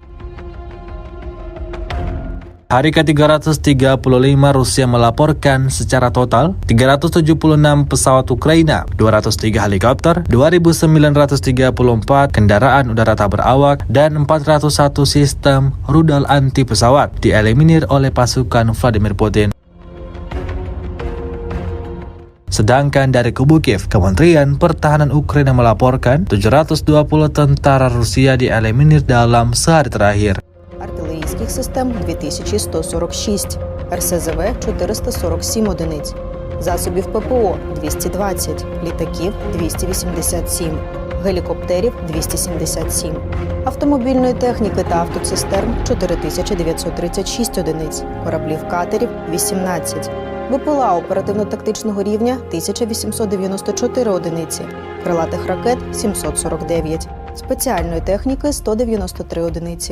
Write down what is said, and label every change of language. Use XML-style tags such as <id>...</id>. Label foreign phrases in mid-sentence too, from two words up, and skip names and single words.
<id>Hari ke-335 Rusia melaporkan secara total 376 pesawat Ukraina, 203 helikopter, 2.934 kendaraan udara tak berawak, dan 401 sistem rudal anti pesawat dieliminir oleh pasukan Vladimir Putin. Sedangkan dari kubu Kiev, Kementerian Pertahanan Ukraina melaporkan 720 tentara Rusia dieliminir dalam sehari terakhir.</id> <uk>Артилерійських систем 2146, РСЗВ 447 одиниць, засобів ППО 220, літаків 287, гелікоптерів 277, автомобільної техніки та автоцистерн 4936 одиниць, кораблів-катерів 18, БПЛА оперативно-тактичного рівня 1894 одиниці, крилатих ракет 749, спеціальної техніки 193 одиниці.</uk>